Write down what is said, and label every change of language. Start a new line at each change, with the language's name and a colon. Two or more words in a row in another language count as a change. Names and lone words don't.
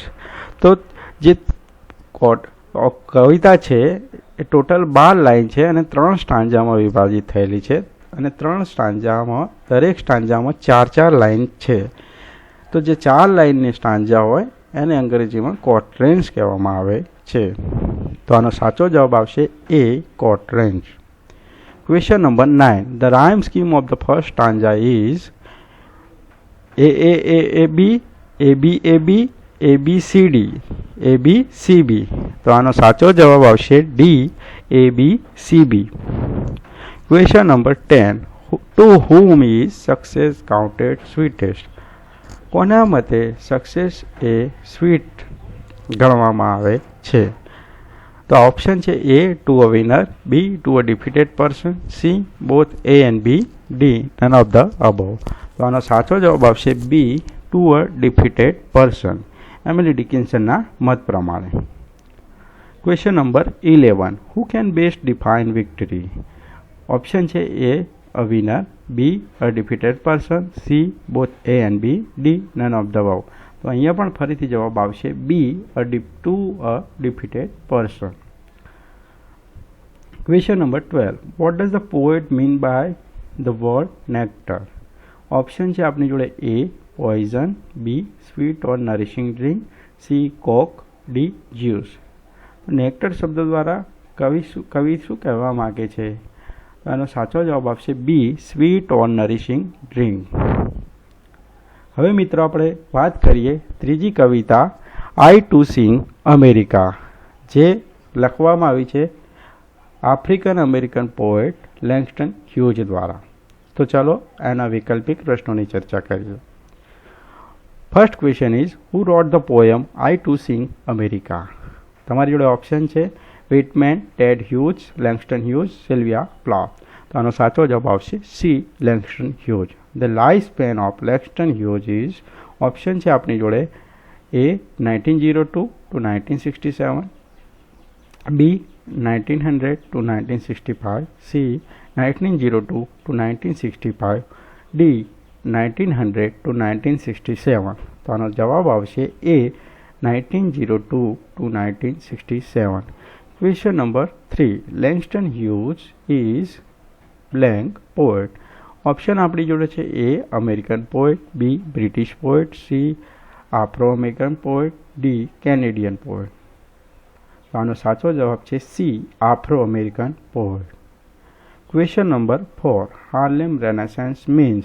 Gujarati: તો જે કવિતા છે એ ટોટલ 12 લાઈન છે અને 3 સ્ટાન્જામાં વિભાજિત થયેલી છે અને 3 સ્ટાન્જામાં દરેક સ્ટાન્જામાં 4 લાઈન છે. તો જે 4 લાઈનની સ્ટાન્જા હોય એને અંગ્રેજીમાં કોટરેન્સ કહેવામાં આવે છે. તો આનો સાચો જવાબ આવશે A, કોટરેન્સ.
English: Question number 9. The rhyme scheme of the first stanza is AAAB, ABAB, ABCD, ABCB.
Gujarati: તો આનો સાચો જવાબ આવશે D, ABCB.
English: Question number 10. To whom is success counted sweetest?
Gujarati: કોના મતે સક્સેસ એ સ્વીટ ગણવામાં આવે છે? તો ઓપ્શન છે
English: A, to a winner, B, to a defeated person, C, both A and B, D, none of the above.
Gujarati: તો આનો સાચો જવાબ આવશે B,
English: to a defeated person.
Gujarati: એમિલી ડિકિન્સનના મત પ્રમાણે.
English: question number
Gujarati: 11.
English: Who can best define victory? ઓપ્શન છે A, a winner, B, a defeated person, C, both A and B, D, none of the above.
Gujarati: તો અહીંયા પણ ફરીથી જવાબ આવશે B,
English: to a defeated person. Question number 12. What does the poet mean by the word nectar?
Gujarati: ઓપ્શન છે આપણી જોડે
English: A, poison, B, sweet or nourishing drink, C, coke, D, juice.
Gujarati: નેક્ટર શબ્દ દ્વારા કવિ શું કહેવા માગે છે? આનો સાચો જવાબ આવશે B,
English: sweet or nourishing drink.
Gujarati: હવે મિત્રો આપણે વાત કરીએ ત્રીજી કવિતા આઈ ટુ સિંગ અમેરિકા, જે લખવામાં આવી છે
English: African American poet
Gujarati: લેંગસ્ટન હ્યુઝ દ્વારા. તો ચાલો એના વૈકલ્પિક પ્રશ્નોની ચર્ચા કરીએ.
English: First question is who wrote the poem I Too Sing America?
Gujarati: તમારી જોડે ઓપ્શન છે વિટમેન, ટેડ હ્યુઝ, લેંગસ્ટન હ્યુઝ, સિલ્વિયા પ્લાથ. તો આનો સાચો જવાબ આવશે C, લેંગસ્ટન હ્યુઝ.
English: The lifespan of Langston Hughes is
Gujarati: ઓપ્શન છે આપણી જોડે
English: A, 1902 to 1967, B, 1900 to 1965, C, 1902 to 1965, D, 1900 to 1967.
Gujarati: તો આનો જવાબ આવશે A, 1902 to 1967.
English: Question number 3. Langston Hughes is blank poet.
Gujarati: ઓપ્શન આપણી જોડે છે
English: A, American poet, B, British poet, C, Afro American poet, D, Canadian poet.
Gujarati: આનો સાચો જવાબ છે C,
English: Afro American poet. Question number 4. Harlem Renaissance means?